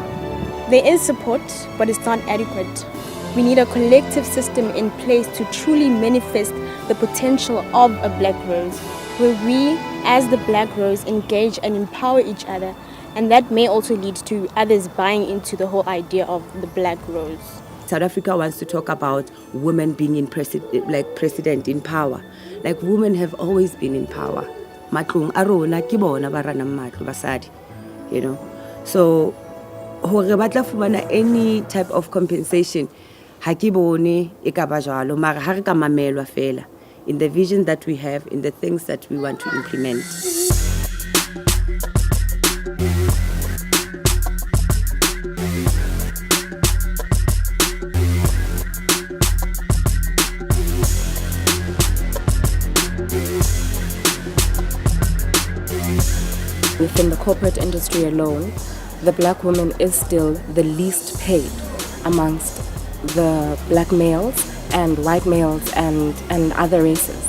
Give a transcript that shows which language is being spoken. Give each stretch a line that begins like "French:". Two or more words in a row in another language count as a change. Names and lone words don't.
English: There is support, but it's not adequate. We need a collective system in place to truly manifest the potential of a black rose, where we, as the black rose, engage and empower each other, and that may also lead to others buying into the whole idea of the black rose. South Africa wants to talk about women being in president in power. Like, women have always been in power.
Southern Sotho: Matlong a rona ke bona ba ranang matlo basadi, So hore batla fumana
English: any type of compensation,
Southern Sotho: ha ke bone e ka ba jwalo, mara ha re ka mamelwa fela
English: in the vision that we have, in the things that we want to implement. Within the corporate industry alone, the black woman is still the least paid amongst the black males and white males and other races.